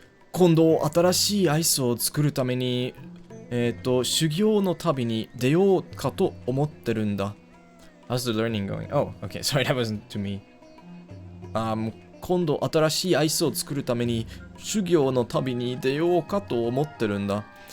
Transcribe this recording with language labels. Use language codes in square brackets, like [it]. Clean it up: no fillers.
[ja] 今度新しいアイスを作るために修行の旅に出ようかと思ってるんだ。 [en] How's the learning going? Oh, okay, sorry, that wasn't to me. [ja] 今度新しいアイスを作るために修行の旅に出ようかと思ってるんだ。